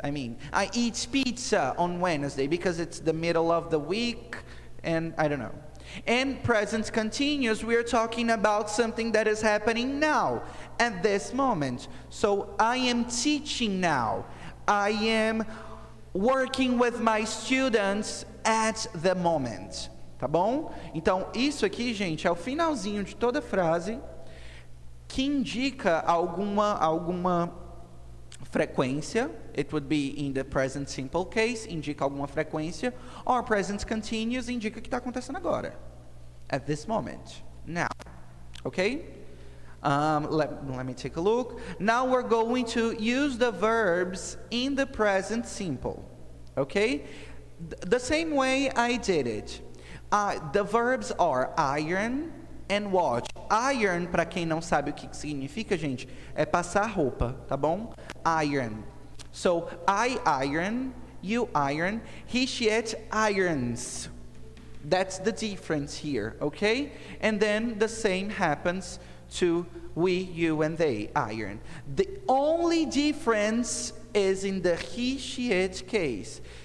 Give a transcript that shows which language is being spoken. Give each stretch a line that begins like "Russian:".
English: I mean, I eat pizza on Wednesday because it's the middle of the week, and I don't know. And present continuous, we're talking about something that is happening now, at this moment. So I am teaching now. I am working with my students at the moment.
Portuguese: Tá bom? Então, isso aqui, gente, é o finalzinho de toda frase que indica alguma frequência.
English: It would be in the present simple case,
Portuguese: indica alguma frequência,
English: or present continuous,
Portuguese: indica o que está acontecendo agora,
English: at this moment, now, okay? Let me take a look. Now we're going to use the verbs in the present simple, okay? The same way I did it. The verbs are iron and wash.
Portuguese: Iron, para quem não sabe o que significa, gente, é passar roupa, tá bom?
English: Iron. So, I iron, you iron, he, she, it irons. That's the difference here, okay? And then the same happens to we, you, and they iron. The only difference is in the he, she, it case.